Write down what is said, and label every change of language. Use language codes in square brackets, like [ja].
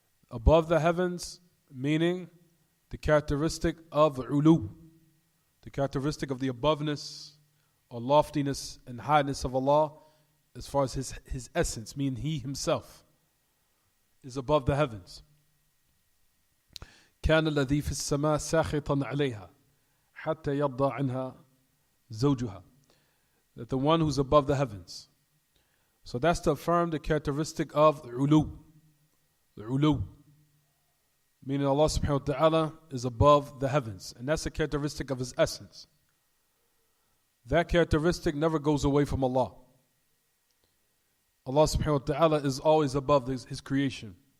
[en] Above the heavens, meaning the characteristic of ulu, the characteristic of the aboveness or loftiness and highness of Allah, as far as His essence, meaning He Himself is above the heavens. [ar] كان الذي في السماء ساخطا عليها حتى يرضى عنها زوجها. [en] That the one who's above the heavens. So that's to affirm the characteristic of ulu. The ulu. Meaning Allah subhanahu wa ta'ala is above the heavens. And that's the characteristic of His essence. That characteristic never goes away from Allah. Allah subhanahu wa ta'ala is always above His creation.